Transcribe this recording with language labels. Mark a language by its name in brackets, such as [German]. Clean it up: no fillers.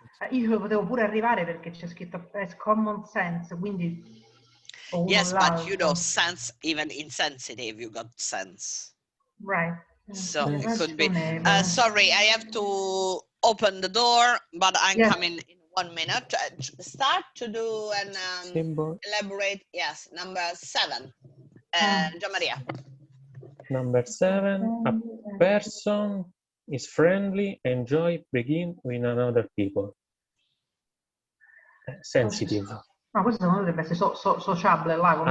[Italian] Io potevo pure arrivare perché c'è scritto [English] as common sense, [Italian] quindi [English] Yes, but you know, sense, even insensitive, you got sense. Right. So it could be. Sorry, I have to open the door, but I'm coming in 1 minute. Start to do and elaborate. Yes, number 7. Gian Maria. Number 7. A person is friendly, enjoy, begin with another people. Sensitive. [Italian] No, questo non dovrebbe essere sociable là, come